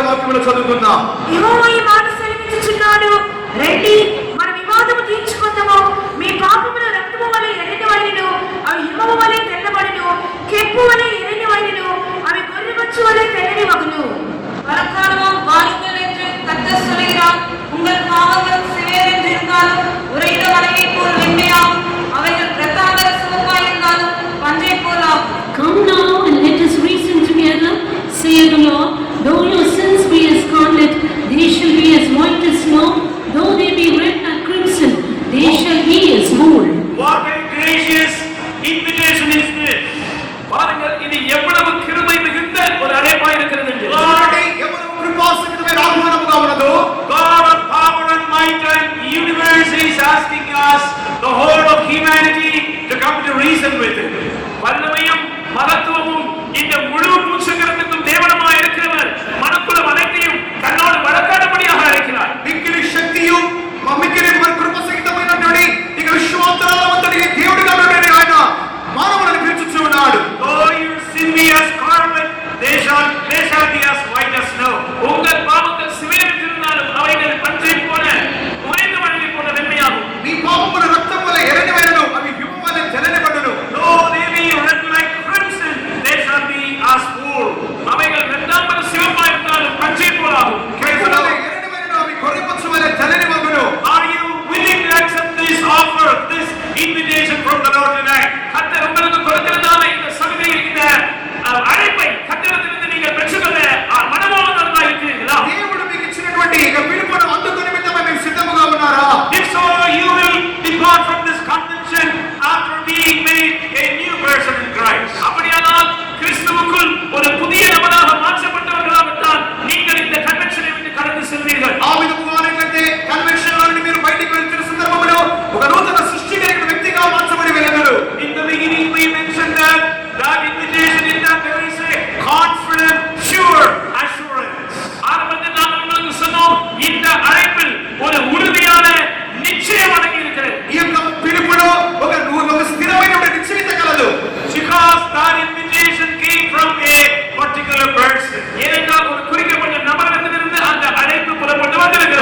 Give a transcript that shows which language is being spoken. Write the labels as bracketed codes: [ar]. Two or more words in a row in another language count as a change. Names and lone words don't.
[te] వాక్యములు చదువుకుందాం. యెహోవా ఈ మాట సెలవిచ్చుచున్నాడు, రండి మన వివాదము తీర్చుకుందాము. మీ పాపముల రక్తము వలె ఎర్రనివైనను అవి హిమము వలె తెల్లబడును, కెంపు వలె ఎర్రనివైనను అవి గొర్రెబొచ్చు వలె తెల్లనివగును. [ta] வரக்காலமும் வாருங்கள் என்று கர்த்தர் சொல்கிறார். உங்கள் பாவங்கள் சிவேரென்றிருந்தாலும் உறைந்த மலையைப் போல் வெண்மையாகும், அவைகள் இரத்தாம்பர சிவப்பாயிருந்தாலும் பஞ்சைப் போல் ஆகும். [en] Come now and let us reason together, saith the Lord. Though your sins be as scarlet, they shall be as white as snow. Though they be red like crimson, they shall be as wool. What a gracious invitation is this. [ta] பாருங்கள், இது எவ்வளவு கிருபை மிகுந்த ஒரு அழைப்பாய் இருக்கிறது என்று. [te] వాడి ఎవరు కృపాసహితమైన ఆహ్వానముగా ఉన్నదో, [en] God of power and might and universe is asking us, the whole of humanity, to come to reason with Him. [ta] வல்லமையும் மகத்துவமும் இந்த முழு பூச்சக்கரத்துக்கும் தேவனமாய் இருக்கிறவர் மனக்குலம் அனைத்தையும் தன்னோடு வழக்காடும்படியாக அழைக்கிறார். [te] మిక్కిలి శక్తియు మిక్కిలి మరి కృపసహితమైనటువంటి ఇక విశ్వాంతరాలంతటి దేవుడిగా ఉన్నటువంటి ఆయన మానవులను పిలుచుచూ ఉన్నాడు. [en] Though your sin be as scarlet, they shall be as white as snow. [ta] உங்கள் பாவங்கள் சிவேறிட்டிருந்தாலும் அவைகள் பஞ்சை போல உறைந்த மழையை போல வெண்மையாகும். [te] నీ పాపముల రక్తం వలె ఎర్రనివైనను అవి హిమము వలె తెల్లనివడును. [en] Though they be red like crimson, they shall be as wool. [ta] அவைகள் இரண்டாம்பர சிவப்பாய் இருந்தாலும் பஞ்சை போலாகும். [te] కెంపు వలె ఎర్రనివైనను అవి గొర్రెపచ్చు వలె తెల్లనివగును. [en] Are you willing to accept this offer, this invitation from the Lord tonight? [ta] கர்த்தர் உங்களுக்கு கொடுக்கிறதான இந்த சலுகை, இந்த அழைப்பை கர்த்தரிடமிருந்து நீங்கள் பெற்றுக்கொள்ள மனமானவர்களாய் இருக்கிறீர்களா? [te] దేవుడు మీకు ఇచ్చినటువంటి ఇక పిలుపును అందుకునే విధంగా మీరు సిద్ధముగా ఉన్నారా? [en] If so, you will depart from this convention after being made a new person in Christ. [ta] அப்படியானால் கிறிஸ்துவுக்குள் ஒரு புதிய நபராக மாற்றப்பட்டவர்களாகத்தான் நீங்கள் இந்த கன்வென்ஷனை விட்டு கடந்து செல்வீர்கள். [te] ఆ విధముగా ఉన్నట్లయితే కన్వెన్షన్ లో నుండి మీరు బయటికి వెళ్తున్న సందర్భంలో ఒక నూతన సృష్టి కలిగిన వ్యక్తిగా మార్చబడి వెళ్ళగలరు. [en] In the beginning we mentioned that invitation is that there is a confident, sure assurance. [ta] ஆரம்பத்தில் நாம் உங்களுக்கு சொன்னோம், இந்த அழைப்பில் ஒரு உறுதியான நிச்சயம் அடங்கி இருக்கிறது. [te] ఈ యొక్క పిలుపులో ఒక స్థిరమైన నిశ్చయిత కలదు. [en] Because that invitation came from a particular person. [ta] ஏனென்றால் ஒரு குறிக்கப்பட்ட நபரிடமிருந்து அந்த அழைப்பு புறப்பட்டு வந்திருக்கிறது.